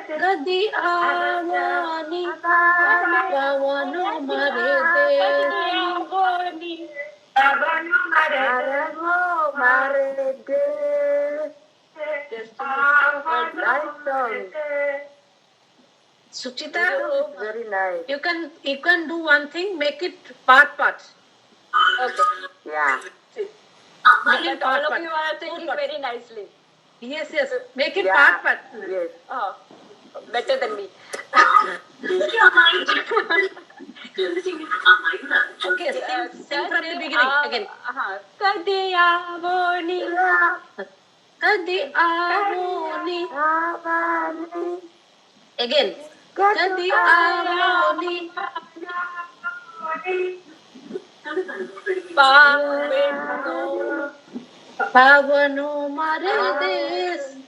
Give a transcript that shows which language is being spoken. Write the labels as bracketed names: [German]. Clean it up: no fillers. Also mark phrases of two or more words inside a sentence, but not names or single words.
[Rajasthani] कदी आवनी पावनो मारे देश [English] Suchita, Very nice. you can do one thing, make it part. Okay. Yeah. Make it All part. of you are thinking very nicely. Yes, make it Yeah. part. Yes. Oh, better than me. Okay, sing from the beginning again. [Rajasthani] कदे आवोनी कदी आवोनी. Again. कदी आवोनी. पावणो म्हारे देस.